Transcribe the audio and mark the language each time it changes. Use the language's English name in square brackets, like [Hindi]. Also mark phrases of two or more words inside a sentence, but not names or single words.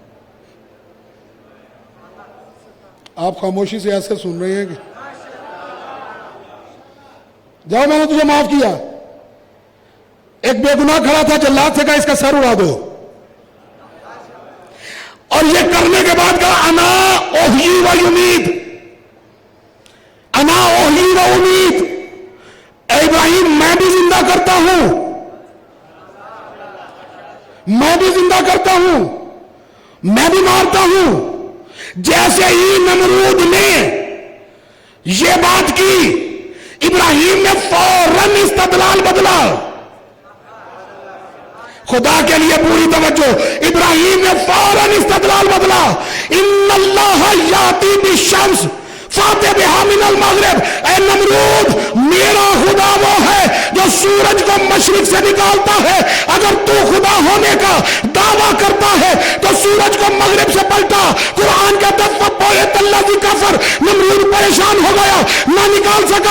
[Urdu] آپ خاموشی سے ایسے سن رہے ہیں کہ جاؤ میں نے تجھے معاف کیا۔ ایک بے گناہ کھڑا تھا، جلاد سے کہا اس کا سر اڑا دو، اور یہ کرنے کے بعد کہا [Arabic] انا احیی و یمیت، انا احیی و امیت، [Urdu] اے ابراہیم میں بھی زندہ کرتا ہوں، میں بھی زندہ کرتا ہوں، میں بھی مارتا ہوں۔ جیسے ہی نمرود نے یہ بات کی، ابراہیم نے فوراً استدلال بدلا۔ خدا کے لیے پوری توجہ، ابراہیم نے فوراً استدلال بدلا۔ [Arabic] ان اللہ یاتی بالشمس فاتح بہا من المغرب، [Urdu] اے نمرود میرا خدا وہ ہے جو سورج کو مشرق سے نکالتا ہے۔ اگر تو خدا ہونے کا دعویٰ کرتا ہے تو سورج کو مغرب سے پلٹا۔ قرآن کا دفعہ بویت اللہ کی کفر، نمرود پریشان ہو گیا، نہ نکال سکا۔